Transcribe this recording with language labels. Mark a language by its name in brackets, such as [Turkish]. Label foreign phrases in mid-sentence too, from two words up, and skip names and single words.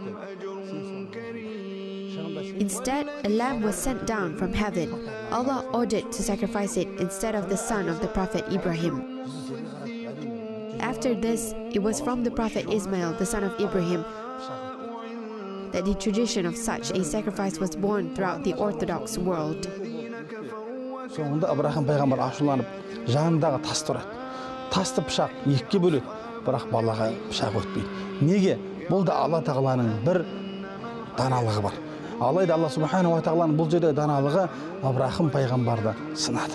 [English] Instead, a lamb was sent down from heaven. Allah ordered to sacrifice it instead of the son of the Prophet Ibrahim. After this, it was from the Prophet Ismail, the son of Ibrahim, that the tradition of such a sacrifice was born throughout the Orthodox world. [Kazakh] Соңында Ибрахим пайғамбар ашуланып, жанындағы тас тұрады. Тасты пышақ екіге бөледі, бірақ балаға пышақ өтпейді. Неге? Бұл да Алла тағаланың бір даналығы бар. Алайда Алла субханала ва тағаланың бұл жерде даналығы Абрахим пайғамбарды сынады.